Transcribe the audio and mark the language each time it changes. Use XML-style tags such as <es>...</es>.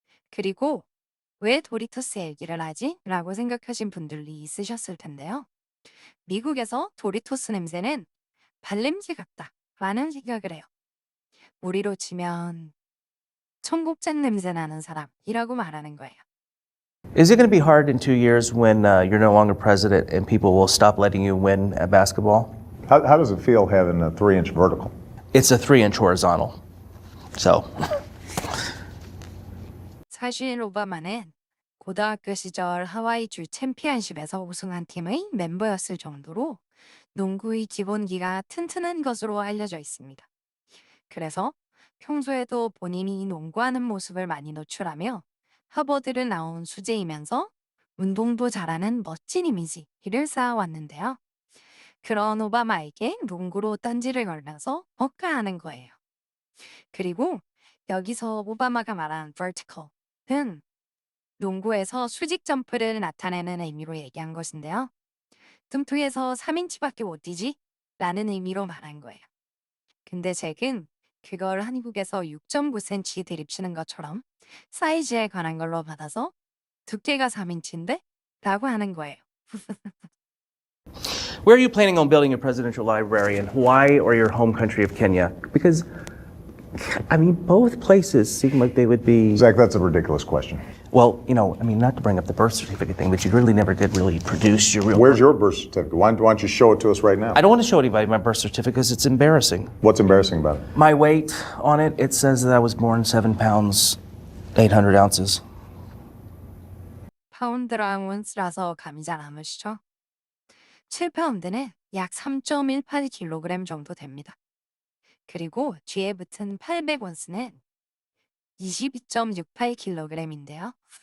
<ko>그리고 왜 도리토스 얘기를 하지? 라고 생각하신 분들이 있으셨을 텐데요. 미국에서 도리토스 냄새는 발냄새 같다 라는 생각을 해요. 우리로 치면 청국장 냄새 나는 사람이라고 말하는 거예요.</ko> <en>Is it going to be hard in 2 years when you're no longer president and people will stop letting you win at basketball? How does it feel having a 3-inch vertical? It's a 3-inch horizontal. So,</en> <ko>사실 오바마는 고등학교 시절 하와이 주 챔피언십에서 우승한 팀의 멤버였을 정도로 농구의 기본기가 튼튼한 것으로 알려져 있습니다. 그래서 평소에도 본인이 농구하는 모습을 많이 노출하며 하버드를 나온 수재이면서 운동도 잘하는 멋진 이미지를 쌓아왔는데요. 그런 오바마에게 농구로 딴지를 걸면서 억까하는 거예요. 그리고 여기서 오바마가 말한 vertical은 농구에서 수직 점프를 나타내는 의미로 얘기한 것인데요. 뚱뚱해서 3인치밖에 못 뛰지? 라는 의미로 말한 거예요. 근데 잭은 그걸 한국에서 6.9cm 드립치는 것처럼 사이즈에 관한 걸로 받아서 두께가 3인치인데? 라고 하는 거예요.</ko> <en>where are you planning on building a presidential library, in Hawaii or your home country of Kenya? Because, I mean, both places seem like they would be. Zach, that's a ridiculous question. Well, not to bring up the birth certificate thing, but you really never did really produce your real. Where's your birth certificate? Why don't you show it to us right now? I don't want to show anybody my birth certificate because it's embarrassing. What's embarrassing about it? My weight on it, it says that I was born 7 pounds 800 ounces.</en> <ko>파운드랑 온스라서 감이 잘 안 오시죠? 7파운드는 약 3.18kg 정도 됩니다. 그리고 뒤에 붙은 800온스는 22.68kg인데요.</ko>